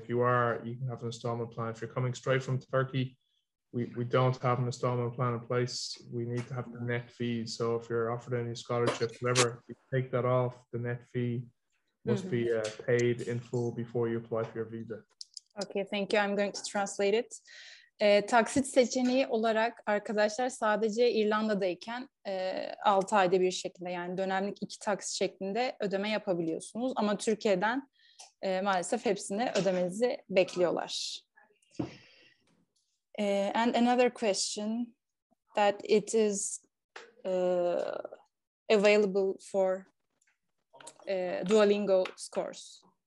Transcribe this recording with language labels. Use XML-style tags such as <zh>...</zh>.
<en>And if you are, you can have an installment plan. If you're coming straight from Turkey, we don't have an installment plan in place. We need to have the net fee. So if you're offered any scholarship, whatever, you take that off. The net fee must be paid in full before you apply for your visa. Okay, thank you. I'm going to translate it.</en> <tr>Taksit seçeneği olarak arkadaşlar sadece İrlanda'dayken 6 ayda bir şekilde, yani dönemlik 2 taksit şeklinde ödeme yapabiliyorsunuz. Ama Türkiye'den maalesef hepsini ödemenizi bekliyorlar.</tr> <en>And another question, that it is available for Duolingo scores.</en>